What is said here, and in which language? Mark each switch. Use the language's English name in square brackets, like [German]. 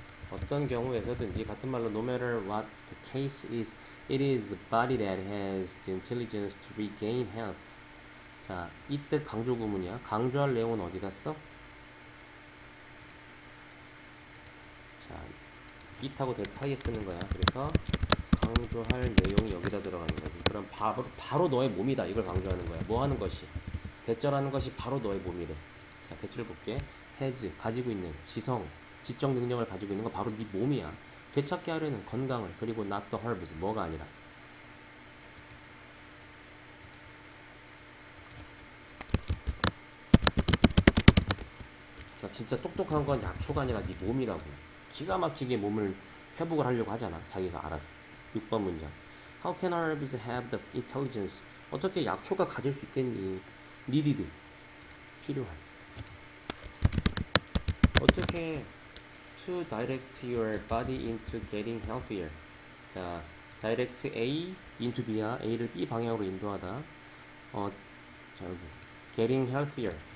[Korean] 어떤 경우에서든지 같은 말로 [English] no matter what the case is, it is the body that has the intelligence to regain health. [Korean] 자, 이때 강조 구문이야. 강조할 내용은 어디다 써? 자, it하고 that 사이에 쓰는 거야. 그래서 강조할 내용이 여기다 들어가는 거지. 그럼 바로 너의 몸이다. 이걸 강조하는 거야. 뭐 하는 것이? 대절하는 것이 바로 너의 몸이래. 자, 대절을 볼게. has, 가지고 있는 지성, 지적 능력을 가지고 있는 거 바로 네 몸이야. 되찾게 하려는 건강을, 그리고 [English] not the herbs, [Korean] 뭐가 아니라. 자, 진짜 똑똑한 건 약초가 아니라 네 몸이라고. 기가 막히게 몸을 회복을 하려고 하잖아. 자기가 알아서. 6번 문장. [English] How can herbs have the intelligence? [Korean] 어떻게 약초가 가질 수 있겠니? needed, 필요한. 어떻게 [English] to direct your body into getting healthier. [Korean] 자, [English] direct A into B [Korean] 야. A를 B 방향으로 인도하다. 자, 여기 [English] getting healthier.